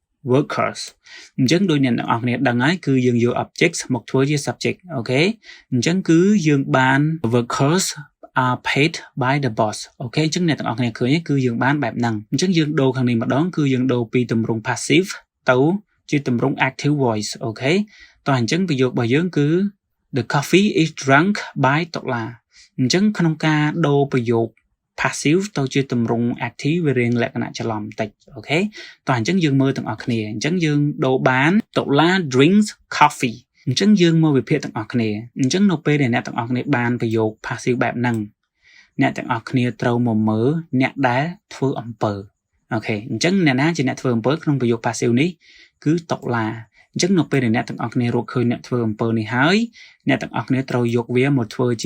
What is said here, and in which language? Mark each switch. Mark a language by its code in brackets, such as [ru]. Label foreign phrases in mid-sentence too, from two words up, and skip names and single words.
[km] workers អញ្ចឹងដូចអ្នកទាំងអស់គ្នាដឹងហើយគឺយើងយក objects មកធ្វើជា subject អូខេអញ្ចឹងគឺយើងបាន [en] workers are paid by the boss [km] អូខេអញ្ចឹងអ្នកទាំងអស់គ្នាឃើញគឺយើងបានបែបហ្នឹងអញ្ចឹងយើងដូរខាងនេះម្ដងគឺយើងដូរពីទម្រង់ passive ទៅជាទម្រង់ [en] active voice [km] អូខេតោះអញ្ចឹងប្រយោគរបស់យើងគឺ [en] the coffee is drunk by [km] តុលាអញ្ចឹងក្នុងការ ដូរប្រយោគ passive ទៅជាទម្រង់ active វារៀងលក្ខណៈច្រឡំបន្តិចអូខេតោះអញ្ចឹងយើងមើលទាំងអស់គ្នាអញ្ចឹងយើងដូរបានតុលា [en] drinks coffee [km] អញ្ចឹងយើងមកវិភាគទាំងអស់គ្នាអញ្ចឹងនៅពេលដែលអ្នកទាំងអស់គ្នាបានប្រយោគ passive បែបហ្នឹងអ្នកទាំងអស់គ្នាត្រូវ មកមើលអ្នកដែលធ្វើអំពើអូខេអញ្ចឹងអ្នកណាជាអ្នកធ្វើអំពើក្នុងប្រយោគ passive នេះគឺតុលាអញ្ចឹងនៅពេលដែលអ្នកទាំងអស់គ្នារកឃើញអ្នកធ្វើអំពើនេះហើយអ្នកទាំងអស់គ្នាត្រូវយកវាមកធ្វើជា